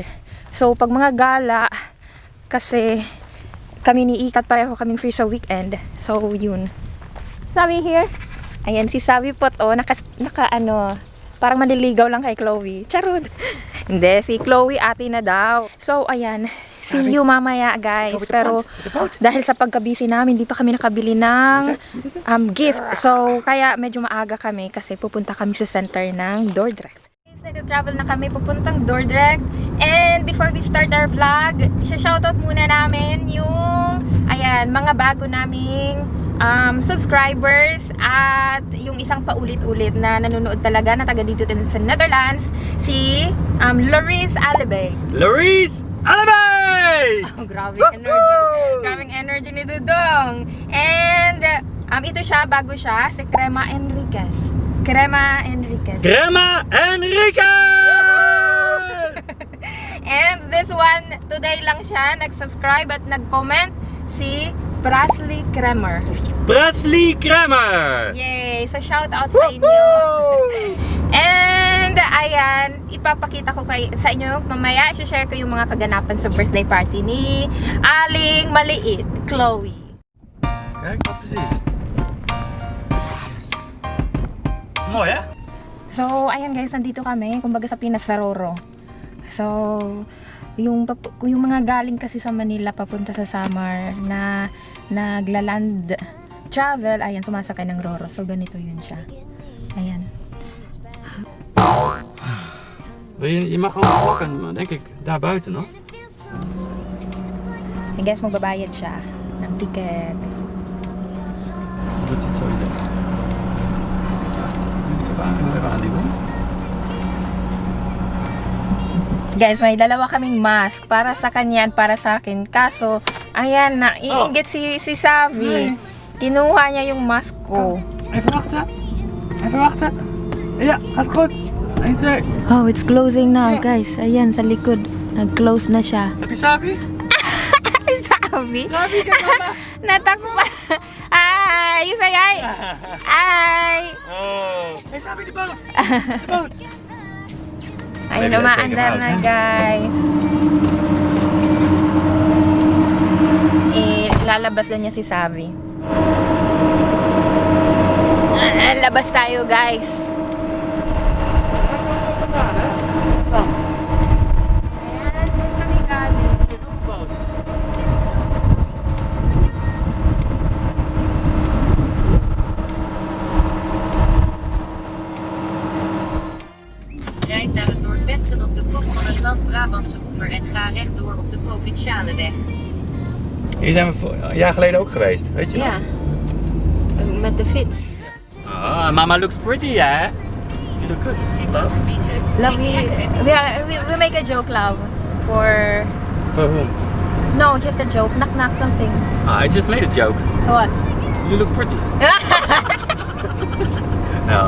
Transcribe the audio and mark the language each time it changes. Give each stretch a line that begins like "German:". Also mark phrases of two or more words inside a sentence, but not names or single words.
Filipino: So, pag mga gala, kasi kami ni Ikat pareho kaming free sa weekend. So, yun. Sabi here. Ayan, si Xavy po to. Parang manliligaw lang kay Chloe. Charot. Hindi, si Chloe ate na daw. So, ayan.
English: See you mamaya, guys.
Filipino: Pero, dahil sa pagkabisi namin, hindi pa kami nakabili ng gift. So, kaya medyo maaga kami kasi pupunta kami sa center ng Dordrecht. Nag-travel na kami pupuntang Dordrecht.
English: And before we start our vlog,
Filipino: isa-shoutout muna namin yung mga bago naming subscribers at yung isang paulit-ulit na nanonood talaga na taga dito din sa Netherlands, si Loris Alibay. Loris Alibay! Oh, grabe energy. Grabing energy ni Dudong. And ito siya, bago siya, si Crema Enriquez. Crema Enriquez.
English: And this one, today
Filipino: lang siya nag-subscribe at nag-comment, si Brasley Kremer. Brasley Kremer! Yay! So
English: shout out
Filipino: sa inyo. And ayan, ipapakita ko sa inyo mamaya, i-share ko yung mga kaganapan sa birthday party ni Aling Maliit, Chloe.
Dutch: Kijk, wat precies. Mooi hè?
Filipino: So, ayan guys, nandito kami, kumbaga sa Pinas Saroro. So, yung mga galing kasi sa Manila papunta sa Samar na nagla-land travel, ayan, sumasakay ng Roro. So, ganito yun siya. Ayan.
Dutch: Je mag gewoon pakken, denk ik, daar buiten nog.
Filipino: And guys, magbabayad siya ng ticket.
Dutch: Dat je het zo zegt. Even aan die wand.
Filipino: Guys, may dalawa kaming mask para sa kanya at para sa akin. Kaso, ayan na, iinggit si Xavy. Kinuha niya yung mask ko.
Dutch: Even wachten. Even wachten. Ja, gaat goed. 1, 2.
English: Oh, it's closing now,
Filipino: guys. Ayan, sa likod. Nag-close na siya.
Dutch: Heb je Xavy? Xavy? Xavy, kijk mama.
Filipino: Natakpan. Ay, say hi. Ay.
Dutch: Oh. Hey Xavy, de boot. De boot.
Filipino: Ay, umaandar na, guys. Lalabas na niya si Xavy. Labas tayo, guys. Ayan, saan kami galing?
Dutch: Rijd naar het noordwesten op de kop van het land Brabantse oever en ga rechtdoor op de provinciale weg. Hier zijn we een jaar geleden ook geweest, weet je nog? Ja. Met de fiets.
English: Oh, mama looks pretty, yeah? You look good. 600 meters. Lovely. We make a joke, love. For whom? no, just a joke. Knock knock something. I just made a joke. What? You look pretty. No.